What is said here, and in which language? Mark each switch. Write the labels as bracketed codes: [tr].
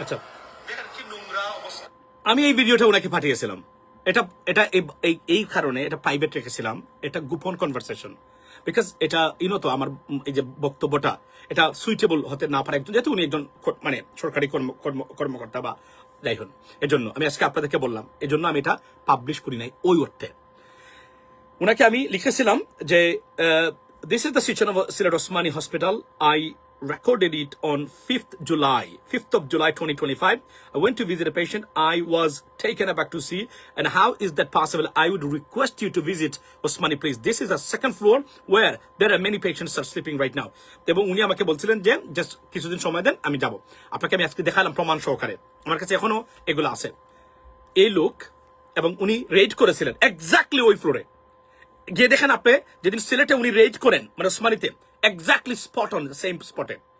[bn] আচ্ছা, দেখেন কি নোংরা অবস্থা। আমি এই ভিডিওটা ওনাকে পাঠিয়েছিলাম, এটা এই কারণে এটা প্রাইভেট রেখেছিলাম, এটা গোপন কনভারসেশন, বিকজ এটা তো আমার এই যে বক্তব্যটা এটা সুইটেবল হতে না পারে একজন, যেহেতু উনি একজন মানে সরকারি কর্মকর্তা বা যাই হন, এজন্য আমি আজকে আপনাদেরকে বললাম, এজন্য আমি এটা পাবলিশ করি নাই ওই অর্থে। উনাকে আমি লিখেছিলাম যে [en] this is the situation of Silat Osmani Hospital. I recorded it on 5th of July 2025. I went to visit a patient. I was taken aback to see, and how is that possible? I would request you to visit Osmani, please. This is a second floor where there are many patients are sleeping right now. [bn] এবং উনি আমাকে বলছিলেন যে just কিছুদিন সময় দেন, আমি যাব। আপনাকে আমি আজকে দেখালাম প্রমাণ সহকারে, আমার কাছে এখনো এগুলো আছে। এই লোক এবং উনি রেড করেছিলেন এক্স্যাক্টলি ওই ফ্লোরে গিয়ে দেখেন আপনি, যেদিন সিলেটে উনি রেড করেন মানে ওসমানীতে, এক্স্যাক্টলি স্পট অন সেম স্পটে।